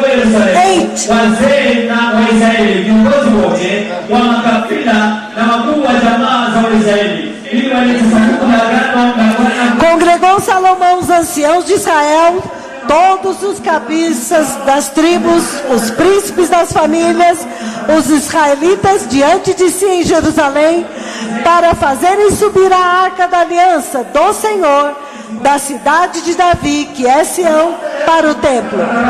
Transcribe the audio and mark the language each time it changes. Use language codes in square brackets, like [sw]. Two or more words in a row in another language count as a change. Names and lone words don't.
[sw] Yerusalemu wazee na Waisraeli, viongozi wote wa makabila na wakuu wa jamaa za Waisraeli, ili walete sanduku la agano la Bwana. [pt] Congregou Salomão os anciãos de Israel, todos os cabeças das tribos, os príncipes das famílias, os israelitas diante de si em Jerusalém, para fazerem subir a arca da aliança do Senhor da cidade de Davi, que é Sião, para o templo.